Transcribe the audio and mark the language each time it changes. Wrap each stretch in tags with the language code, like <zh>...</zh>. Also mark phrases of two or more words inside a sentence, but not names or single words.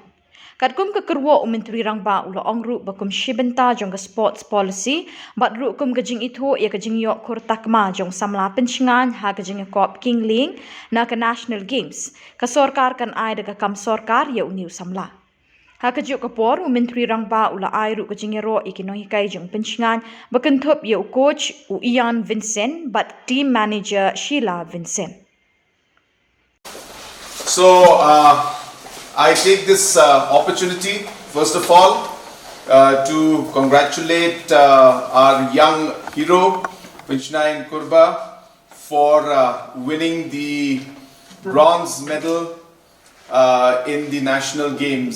<kha>Katkum ka kyrwoh Myntri Rangbah ongru bakum bynta jong ka</kha> <en>sports policy</en> <kha>bat kum ka jingithuh ya ka jingioh Khur Takma jong Samla Pynshngain ha ka iakob kinglieng na ka National Games ka Sorkar kan Ioh Kam Sorkar ya uniu Samla. Ha kajuh kapor Myntri Rangbah Ioh ka jinggiaroh nonghikai jong Pynshngain kinnthup ya coach Ian Vincent but</kha> <en>team manager</en> <kha>Shilla Vincent.</kha> <en>So I take this opportunity first of all to congratulate our young hero Pynshngain Kurbah for winning the bronze medal in the national games.</en>